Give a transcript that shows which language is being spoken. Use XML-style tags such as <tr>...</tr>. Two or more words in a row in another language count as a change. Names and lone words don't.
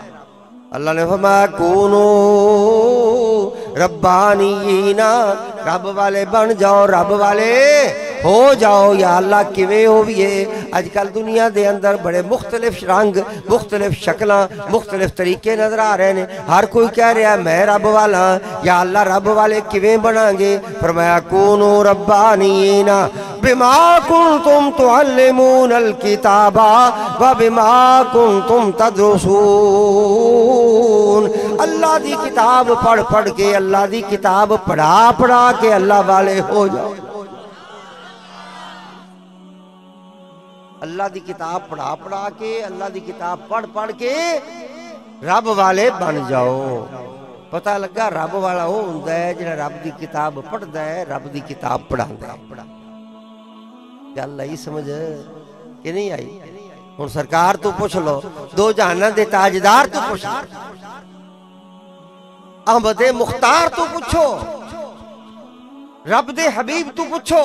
<pa>اللہ نے فرمایا</pa> <ar>كونوا ربانيين,</ar> <pa>رب والے بن جاؤ، رب والے ہو جاؤ. یا اللہ کویں ہوویے? اجکل دنیا دے اندر بڑے مختلف رنگ، مختلف شکلاں، مختلف طریقے نظر آ رہے ہیں. ہر کوئی کہہ رہا ہے میں رب والا۔ یا اللہ رب والے کویں بناں گے?</pa> <ar>فرمایا كونوا ربانيين بما كنتم تعلمون الكتاب وبما كنتم تدرسون.</ar> <pa>اللہ دی کتاب پڑھ پڑھ کے، اللہ دی کتاب پڑھا پڑھا کے اللہ والے ہو جاؤ. اللہ دی کتاب پڑھا پڑھا کے، اللہ دی کتاب پڑھ پڑھ کے رب والے بن جاؤ. پتہ لگا رب والا وہ ہندا ہے جہڑا رب دی کتاب پڑھدا ہے، رب دی کتاب پڑھاندا ہے. گل آئی سمجھ کہ نہیں آئی? ہن سرکار تو پچھ لو، دو جہاناں دے تاجدار تو پچھ لو، احمد مختار تو پچھو، رب دے حبیب تو پچھو, रब दे हबीब तो पूछो।</pa>